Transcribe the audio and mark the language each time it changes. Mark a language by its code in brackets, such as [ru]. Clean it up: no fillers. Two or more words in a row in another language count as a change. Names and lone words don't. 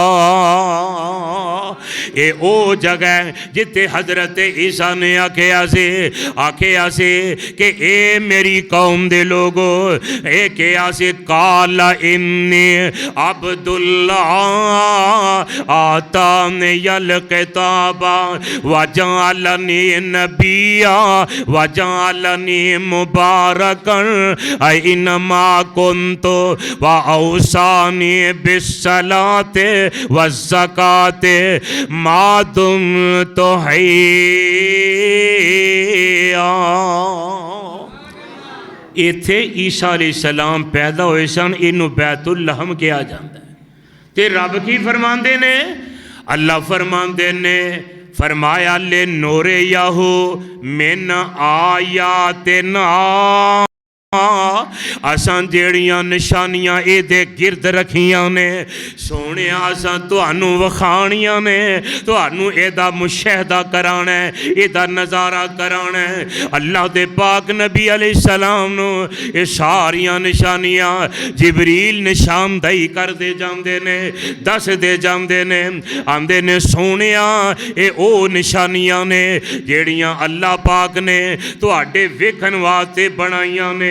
[pa] ਯੇ ਓ ਜਗ੍ਹਾ ਜਿੱਥੇ ਹਜ਼ਰਤ ਈਸਾ ਨੇ ਆਖਿਆ ਸੇ ਕਿ ਏ ਮੇਰੀ ਕੌਮ ਦੇ ਲੋਗੋ, ਏ ਕਹਾ ਸੇ [ar] قال إني عبد الله آتاني الكتاب وجعلني نبيا وجعلني مباركا أين ما كنت وأوصاني بالصلاة والزكاة ما دمت حيا. [pa] ਇੱਥੇ ਈਸਾ ਅਲੈਹਿੱਸਲਾਮ ਪੈਦਾ ਹੋਏ ਸਨ, ਇਨੂੰ ਬੈਤੁਲ ਲਹਮ ਕਹਾ ਜਾਤਾ ਹੈ। ਤੇ ਰੱਬ ਕੀ ਫ਼ਰਮਾਂਦੇ ਨੇ, ਅੱਲਾਹ ਫ਼ਰਮਾਂਦੇ ਨੇ ਫ਼ਰਮਾਇਆ [ar] لنريه من آياتنا, [pa] ਅਸਾਂ ਜਿਹੜੀਆਂ ਨਿਸ਼ਾਨੀਆਂ ਏਦੇ ਗਿਰਦ ਰੱਖੀਆਂ ਨੇ ਸੋਹਣੇ ਅਸਾਂ ਤੁਹਾਨੂੰ ਵਖਾਣੀਆਂ ਨੇ, ਤੁਹਾਨੂੰ ਏਦਾ ਮੁਸ਼ਾਹਦਾ ਕਰਾਨਾ ਹੈ, ਏਦਾ ਨਜ਼ਾਰਾ ਕਰਾਨਾ ਹੈ, एदा नज़ारा कराना है। ਅੱਲਾਹ ਦੇ ਪਾਕ ਨਬੀ ਅਲੈਹਿੱਸਲਾਮ ਨੂੰ ਯੇ ਸਾਰੀਆਂ ਨਿਸ਼ਾਨੀਆਂ ਜਿਬਰੀਲ ਨਿਸ਼ਾਨਦੇਹੀ ਕਰਦੇ ਜਾਂਦੇ ਨੇ, ਦੱਸਦੇ ਜਾਂਦੇ ਨੇ, ਆਂਦੇ ਨੇ ਸੋਹਣਿਆ ਯੇ ਓ ਨਿਸ਼ਾਨੀਆਂ ਨੇ ਜਿਹੜੀਆਂ ਅੱਲਾਹ ਪਾਕ ਨੇ ਤੁਹਾਡੇ ਵੇਖਣ ਵਾਸਤੇ ਬਣਾਈਆਂ ਨੇ।